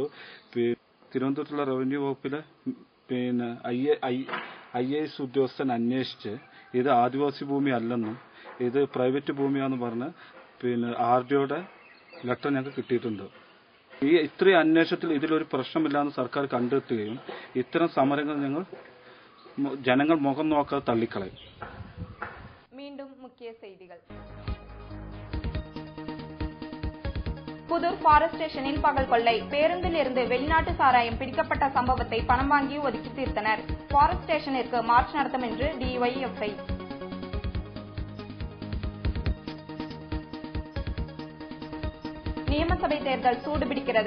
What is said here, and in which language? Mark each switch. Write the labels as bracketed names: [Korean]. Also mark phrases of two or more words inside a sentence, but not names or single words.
[Malayalam] തിരുവനന്തപുരത്തുള്ള റവന്യൂ വകുപ്പിലെ IAS ഉദ്യോഗസ്ഥൻ അന്വേഷിച്ച് ഇത് ആദിവാസി ഭൂമി അല്ലെന്നും ഇത് പ്രൈവറ്റ് ഭൂമിയാണെന്ന് പറഞ്ഞ് RDOയുടെ ലെറ്റർ ഞങ്ങൾക്ക് കിട്ടിയിട്ടുണ്ട്. ഈ ഇത്രയും അന്വേഷണത്തിൽ ഇതിലൊരു പ്രശ്നമില്ലാന്ന് സർക്കാർ കണ്ടെത്തുകയും ഇത്തരം സമരങ്ങൾ ജനങ്ങൾ മുഖം നോക്കാതെ തള്ളിക്കളയും. [Tamil] மீண்டும் முக்கிய செய்திகள். புதூர் ஃபாரஸ்ட் ஸ்டேஷனில் பகல் கொள்ளை. பேருந்தில் இருந்து வெளிநாட்டு சாராயம் பிடிக்கப்பட்ட சம்பவத்தை பணம் வாங்கி ஒதுக்கி தீர்த்தனர். ஃபாரஸ்ட் ஸ்டேஷனிற்கு மார்ச் நடத்தும் என்று DYFI. நியமசபை தேர்தல் சூடுபிடிக்கிறது.